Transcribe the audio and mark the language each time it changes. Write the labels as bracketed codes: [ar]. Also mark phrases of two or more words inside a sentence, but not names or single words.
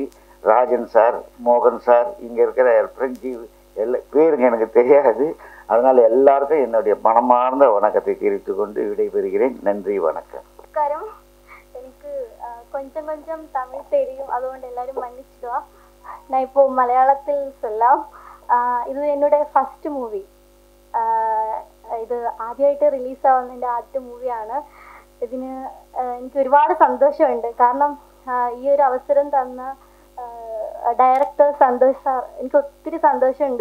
[ta] ராஜன் சார், மோகன் சார், இங்கே இருக்கிற ஃப்ரெஞ்சு எல்லா பேருங்க எனக்கு தெரியாது. அதனால் எல்லாருக்கும் என்னுடைய மனமார்ந்த வணக்கத்தை தெரிவித்து கொண்டு விடைபெறுகிறேன். நன்றி, வணக்கம். எனக்கு கொஞ்சம் கொஞ்சம் தமிழ் தெரியும், അതുകൊണ്ട് எல்லாரும் மன்னிச்சிடுவா. நான் இப்போ மலையாளத்தில் சொல்லலாம். [ml] ഇത് എന്നോട് [en] first movie. [ml] ഇത് ആദ്യമായിട്ട് റിലീസാവുന്ന എൻ്റെ ആദ്യത്തെ മൂവിയാണ്. ഇതിന് എനിക്ക് ഒരുപാട് സന്തോഷമുണ്ട്. കാരണം ഈ ഒരു അവസരം തന്ന ഡയറക്ടർ സന്തോഷ് സാർ, എനിക്ക് ഒത്തിരി സന്തോഷമുണ്ട്.